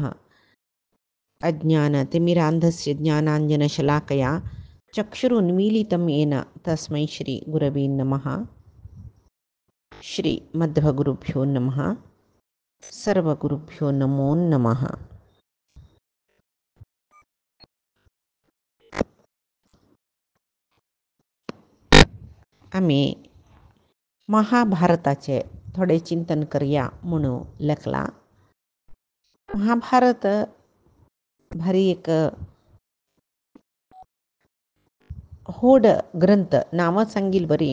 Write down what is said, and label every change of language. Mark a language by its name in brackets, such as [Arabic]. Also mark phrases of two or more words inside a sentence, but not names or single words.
[Sanskrit] अज्ञानतिमिरान्धस्य ज्ञानाञ्जनशलाकया चक्षुरुन्मीलितं येन तस्मै श्रीगुरवे नमः. श्री मध्वगुरुभ्यो नमः. सर्वगुरुभ्यो नमो नमः. [Konkani] आम्ही महाभारताचे थोडे चिंतन करूया म्हणून लेखला. महाभारत भारी एक होड ग्रंथ नाव सांगील बरी.